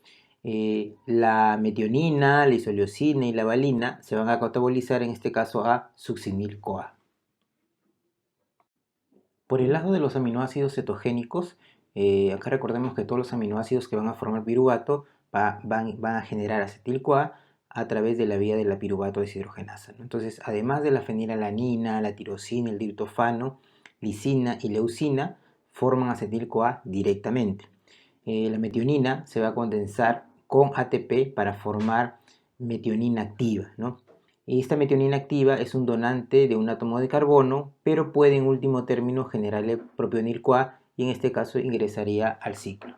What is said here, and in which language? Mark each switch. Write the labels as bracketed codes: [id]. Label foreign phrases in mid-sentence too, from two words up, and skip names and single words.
[es] La metionina, la isoleucina y la valina se van a catabolizar en este caso a succinil-CoA. Por el lado de los aminoácidos cetogénicos, acá recordemos que todos los aminoácidos que van a formar piruvato van a generar acetil-CoA a través de la vía de la piruvato deshidrogenasa, ¿no? Entonces, además de la fenilalanina, la tirosina, el triptofano, lisina y leucina, forman acetil-CoA directamente. La metionina se va a condensar con ATP para formar metionina activa, ¿no? Esta metionina activa es un donante de un átomo de carbono, pero puede en último término generarle propionil-CoA y en este caso ingresaría al ciclo.